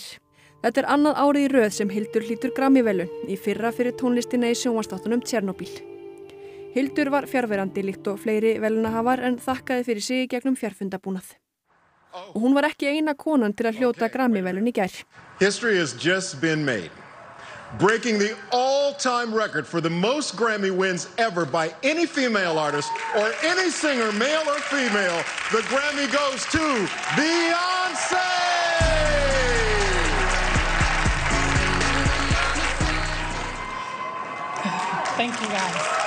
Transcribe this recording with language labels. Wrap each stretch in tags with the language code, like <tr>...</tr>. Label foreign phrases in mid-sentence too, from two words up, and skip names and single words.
<is>Þetta er annað árið í röð sem Hildur hlýtur Grammy-verðlaun, í fyrra fyrir tónlistina í sjónvarpsþáttunum Tjernobyl. Hildur var fjarverandi líkt og fleiri verðlaunahafar en þakkaði fyrir sig í gegnum fjarfundabúnað. Og hún var ekki eina konan til að hljóta Grammy-verðlaun í gær.</is> <en>History has just been made. Breaking the all-time record for the most Grammy wins ever by any female artist or any singer, male or female. The Grammy goes to Beyoncé! Thank you, guys.</en>